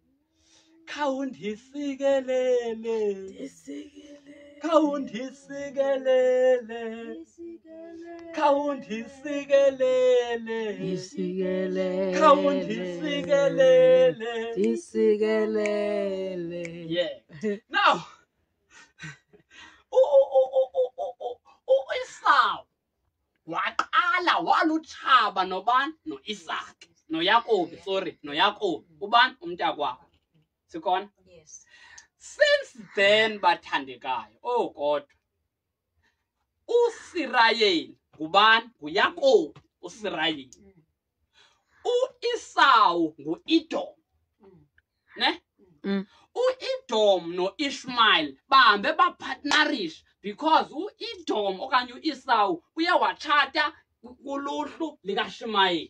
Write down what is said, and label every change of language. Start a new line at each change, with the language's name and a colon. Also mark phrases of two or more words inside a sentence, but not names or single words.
Xhosa: Khawundisikelele. Khawundisikelele. Khawundisikelele. Isikelele.
English: Yeah. Now,
Xhosa: uEsau waqala walutshaba nobani? NoIsaac. NoYakobi, sorry, noYakobi. Ubani? Umntakwabo. Sikhona?
English: Yes. Since then bathandekayo, oh God,
Xhosa: uSirayeli ngubani? nguYakobi uSirayeli. uEsau nguEdom. Ne? uEdom noIshmael bahambe bapartnerish because uEdom okanye uEsau uye watshata kuluhlu likaShimayeli.